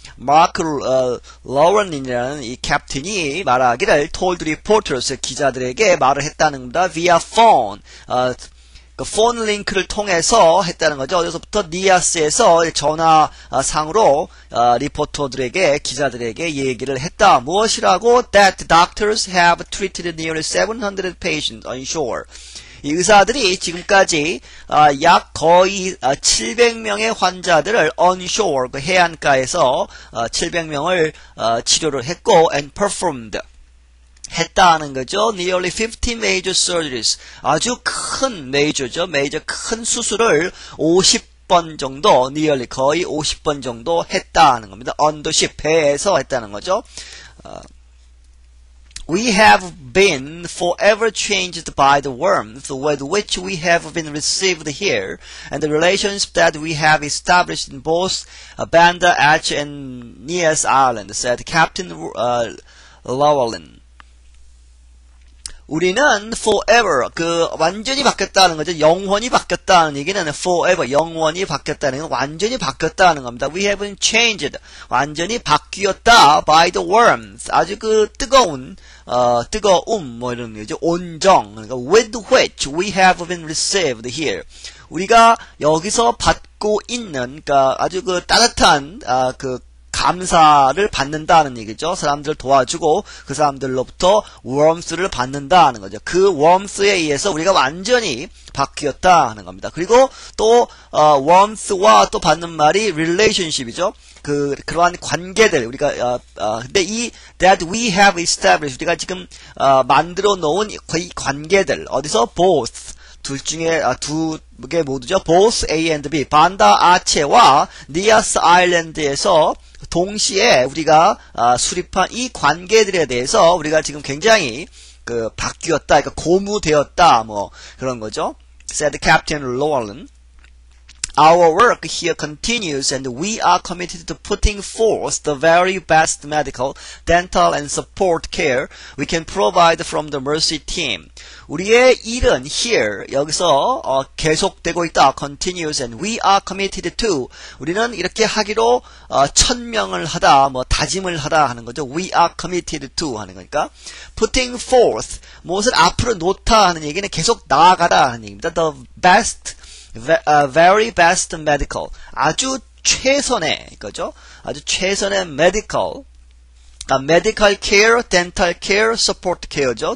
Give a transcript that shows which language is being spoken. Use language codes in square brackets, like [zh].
[ko] 마크 로런이라는 이 캡틴이 말하기를 [en] told reporters [ko] 기자들에게 말을 했다는 겁니다. [en] via phone [ko] 그 폰 링크를 통해서 했다는 거죠. 어디서부터 니아스에서 전화상으로 리포터들에게 기자들에게 얘기를 했다. 무엇이라고? [en] That doctors have treated nearly 700 patients on shore. [ko] 이 의사들이 지금까지 약 거의 700명의 환자들을 [en] on shore [ko] 그 해안가에서 700명을 치료를 했고 [en] and performed [ko] 했다는 거죠. [en] Nearly 50 major surgeries. [ko] 아주 큰 메이저죠. 메이저 큰 수술을 50번 정도, nearly 거의 50번 정도 했다는 겁니다. [en] On the ship, [ko] 배에서 했다는 거죠. [en] We have been forever changed by the warmth with which we have been received here, and the relations that we have established in both Banda Aceh and Nias Island, said Captain Llewellyn. [ko] 우리는 forever 완전히 바뀌었다는 거죠. 영원히 바뀌었다는 얘기는 forever 영원히 바뀌었다는 건 완전히 바뀌었다는 겁니다. [en] We have been changed [ko] 완전히 바뀌었다 [en] by the warmth [ko] 아주 뜨거움 뭐 이런 거죠. 온정 그러니까 [en] with which we have been received here [ko] 우리가 여기서 받고 있는 그러니까 아주 따뜻한 감사를 받는다는 얘기죠. 사람들을 도와주고 그 사람들로부터 warmth를 받는다는 거죠. 그 warmth에 의해서 우리가 완전히 바뀌었다 하는 겁니다. 그리고 또 warmth와 또 받는 말이 relationship이죠. 그러한 관계들 우리가 근데 이 [en] that we have established [ko] 우리가 지금 만들어 놓은 이 관계들 어디서 both 둘 중에 두 개 모두죠. both A and B 반다 아체와 니아스 아일랜드에서 동시에 우리가 수립한 이 관계들에 대해서 우리가 지금 굉장히 바뀌었다, 그러니까 고무되었다, 뭐 그런 거죠. [en] said Captain Llewellyn. Our work here continues and we are committed to putting forth the very best medical, dental and support care we can provide from the Mercy team. [ko] 우리의 일은 here, 여기서 계속되고 있다. [en] continues and we are committed to. [ko] 우리는 이렇게 하기로 천명을 하다, 뭐 다짐을 하다 하는 거죠. [en] We are committed to [ko] 하는 거니까. [en] putting forth, [ko] 무엇을 앞으로 놓다 하는 얘기는 계속 나아가다 하는 얘기입니다. [en] The best very best medical [ko] 아주 최선의 거죠. 아주 최선의 [en] medical medical care, dental care, support care [ko] 죠.